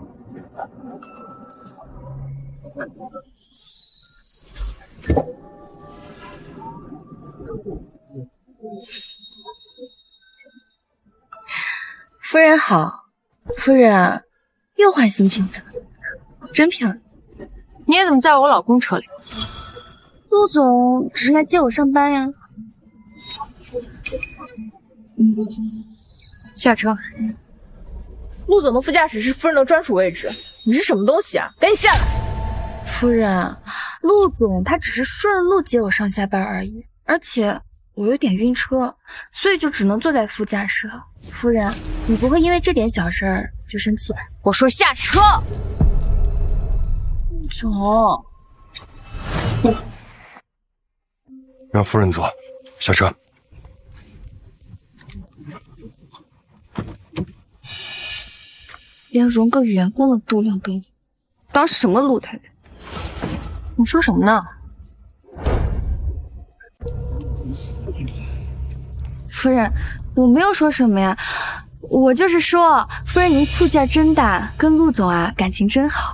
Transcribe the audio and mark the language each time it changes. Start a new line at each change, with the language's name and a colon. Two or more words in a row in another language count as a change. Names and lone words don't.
Chinese: 夫人好，夫人又換新裙子了，真漂亮。你也怎麼在我老公車裡？陸總只是來接我上班呀。下車。陸總的副駕駛是夫人的專屬位置，你是什麼東西啊？趕緊下來！夫人，陸總他只是順路接我上下班而已，而且我有點暈車，所以就只能坐在副駕駛了。夫人，你不會因為這點小事兒就生氣吧？我說下車。陸總，讓夫人坐，下車。连容个员工的度量都有，当什么露台人？你说什么呢？夫人，我没有说什么呀，我就是说，夫人您醋劲真大，跟陆总啊感情真好。